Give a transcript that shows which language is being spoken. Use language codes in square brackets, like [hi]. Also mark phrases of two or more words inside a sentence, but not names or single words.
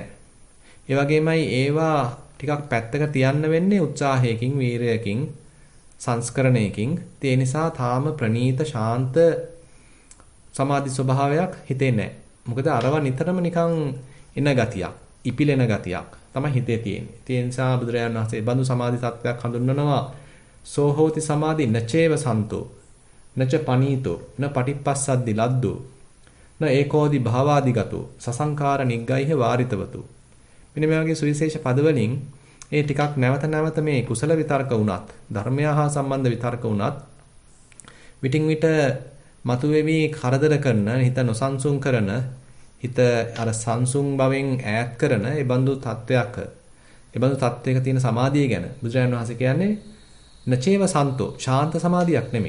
[si] ඒ වගේමයි ඒවා ටිකක් පැත්තක තියන්න වෙන්නේ උත්සාහයකින්, වීරයකින්, සංස්කරණයකින්. ඒ නිසා තාම ප්‍රණීත ශාන්ත සමාධි ස්වභාවයක් හිතේ නැහැ. මොකද අරවා නිතරම නිකන් එන ගතියක්, ඉපිලෙන ගතියක් තමයි හිතේ තියෙන්නේ. ඒ නිසා බුදුරජාණන් වහන්සේ බඳු සමාධි තත්ත්වයක් හඳුන්වනවා [pi] සෝහෝති සමාධි නචේව සන්තෝ නච පනීතෝ න පටිපස්සද්දි ලද්දෝ න ඒකෝදි භාවාදිගතෝ සසංකාර නිග්ගයිහ වාරිතවතු. [si] මෙන්න මේ වගේ සුවිශේෂ පදවලින් ඒ ටිකක් නැවත නැවත මේ කුසල විතර්ක වුණත්, ධර්මය හා සම්බන්ධ විතර්ක වුණත් විටින් විට මතුවේවි කරදර කරන, හිත නොසන්සුන් කරන, හිත අර සංසුන් බවෙන් ඈත් කරන ඒ බඳු තත්වයක, ඒ බඳු තත්වයක තියෙන සමාධිය ගැන බුදුරජාණන් වහන්සේ කියන්නේ [pi] නචේව සන්තෝ, [si] ශාන්ත සමාධියක් නෙමෙයි.